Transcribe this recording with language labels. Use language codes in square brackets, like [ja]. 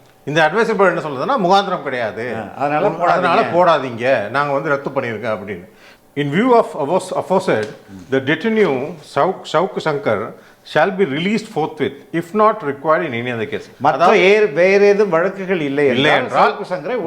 [ta] இந்த advisory board என்ன சொல்றதுன்னா முகாந்திரம் கிடையாது, அதனால போடாதீங்க, நாங்கள் வந்து ரத்து பண்ணியிருக்கோம் அப்படின்னு. [en] In view of aforesaid, the detainee shankar shall be released forthwith if not required in any other case. [ta] மற்ற வேற ஏதும் வழக்குகள் இல்லை என்றால் சங்கரை